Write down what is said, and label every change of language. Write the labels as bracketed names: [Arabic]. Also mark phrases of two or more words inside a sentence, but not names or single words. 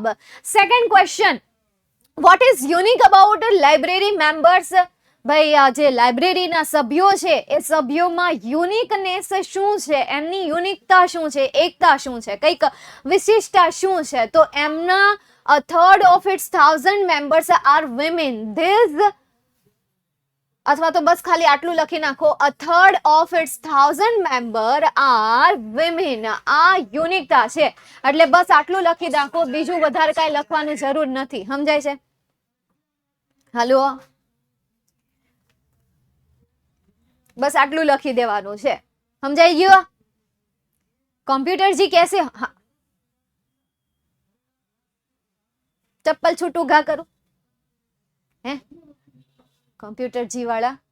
[English] second question, what is unique about library members? [Gujarati] ભાઈ આ જે લાઇબ્રેરીના સભ્યો છે એ સભ્યોમાં યુનિકનેસ શું છે? એમની યુનિકતા શું છે? એકતા શું છે? કંઈક વિશિષ્ટતા શું છે? તો એમના [English] a third of its 1000 members are women. [Gujarati] This અથવા તો બસ ખાલી આટલું લખી નાખો, [English] a third of its 1000 member are women. [Gujarati] આ યુનિકતા છે એટલે બસ આટલું લખી નાખો. બીજું વધારે કાંઈ લખવાનું જરૂર નથી. સમજાય છે? હાલો, બસ આટલું લખી દેવાનું છે. સમજાઈ ગયો? કમ્પ્યુટરજી કેસે ચપ્પલ છૂટું ઘા કરું હે કમ્પ્યુટરજી વાળા?